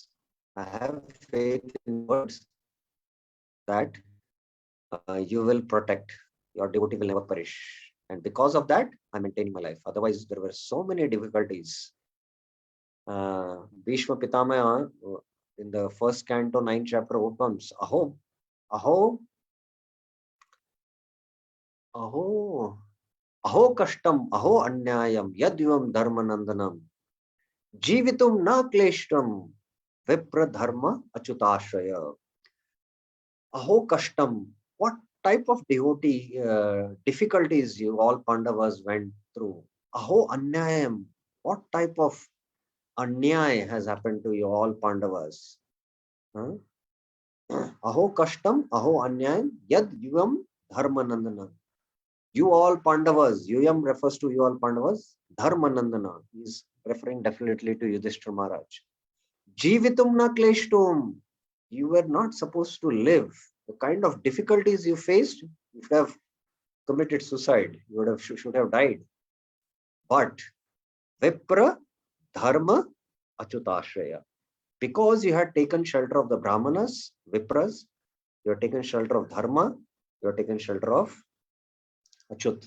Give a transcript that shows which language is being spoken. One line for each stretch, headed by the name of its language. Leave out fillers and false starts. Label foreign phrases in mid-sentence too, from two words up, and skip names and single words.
English: I have faith in words that you will protect. Your devotee will never perish. And because of that, I'm maintaining my life. Otherwise, there were so many difficulties. Bhishma Pitamaya, in the first canto, 9th chapter, opens,
Sanskrit: अहो, अहो, अहो, अहो कष्टम्, अहो अन्यायम्, यद्यम् धर्मनन्दनम्, जीवितुम् न क्लेष्टम्, विप्र धर्म अच्युताश्रय. अहो कष्टम्,
English: what type of devotee difficulties you all Pandavas went through?
Sanskrit: अहो अन्यायम्,
English: what type of anyay has happened to you all Pandavas? Huh?
Sanskrit: अहो कष्टम्, अहो अन्यायम्, यद् युवम् धर्मनन्दन.
English: You all Pandavas, Yuyam refers to you all Pandavas, Dharmanandana. He is referring definitely to Yudhishthira Maharaj.
Sanskrit: जीवितुम् न क्लेष्टुम्.
English: You were not supposed to live. The kind of difficulties you faced, you would have committed suicide. You would have should have died. But
Sanskrit: विप्र धर्म अच्युताश्रय.
English: Because you had taken shelter of the Brahmanas, Vipras, you had taken shelter of Dharma, you had taken shelter of Achut.